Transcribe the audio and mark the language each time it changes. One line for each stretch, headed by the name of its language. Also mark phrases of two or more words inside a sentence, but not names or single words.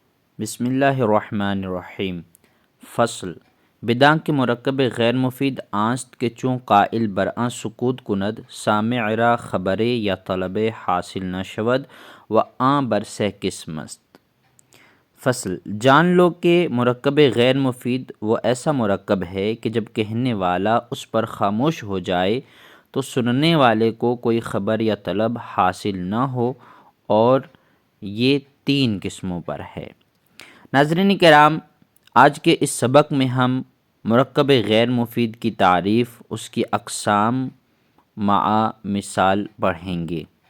Arabic: بسم اللہ الرحمن الرحیم۔
Persian: فصل بداں کے مرکب غیر مفید آنست کے چوں قائل برآں سکوت کند سامع را خبر یا طلب حاصل نہ شود و آں برسہ قسم است۔
Urdu: فصل جان لو کہ مرکب غیر مفید وہ ایسا مرکب ہے کہ جب کہنے والا اس پر خاموش ہو جائے تو سننے والے کو کوئی خبر یا طلب حاصل نہ ہو، اور یہ 3 قسموں پر ہے۔ ناظرین کرام، آج کے اس سبق میں ہم مرکب غیر مفید کی تعریف، اس کی اقسام مع مثال پڑھیں گے۔